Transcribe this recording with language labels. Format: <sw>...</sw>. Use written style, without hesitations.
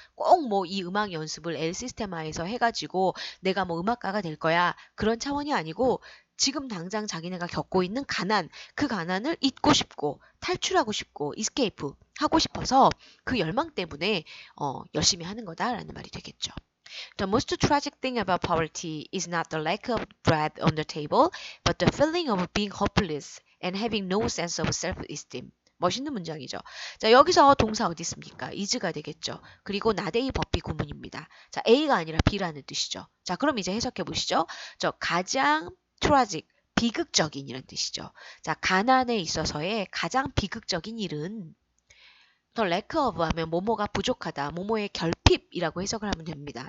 <ko>꼭 이 음악 연습을 엘 시스테마에서 해가지고 내가 음악가가 될 거야. 그런 차원이 아니고 지금 당장 자기네가 겪고 있는 가난, 그 가난을 잊고 싶고 탈출하고 싶고 escape 하고 싶어서 그 열망 때문에 열심히 하는 거다라는 말이 되겠죠.</ko> <en>The most tragic thing about poverty is not the lack of bread on the table, but the feeling of being hopeless and having no sense of self-esteem.</en> <ko>멋있는 문장이죠. 자, 여기서 동사 어디 있습니까? is가 되겠죠. 그리고 not A 법비 구문입니다. 자, A가 아니라 B라는 뜻이죠. 자, 그럼 이제 해석해 보시죠. 저 가장 tragic, 비극적인 이란 뜻이죠. 자, 가난에 있어서의 가장 비극적인 일은 더 lack of 하면 뭐뭐가 부족하다, 뭐뭐의 결핍이라고 해석을 하면 됩니다.</ko>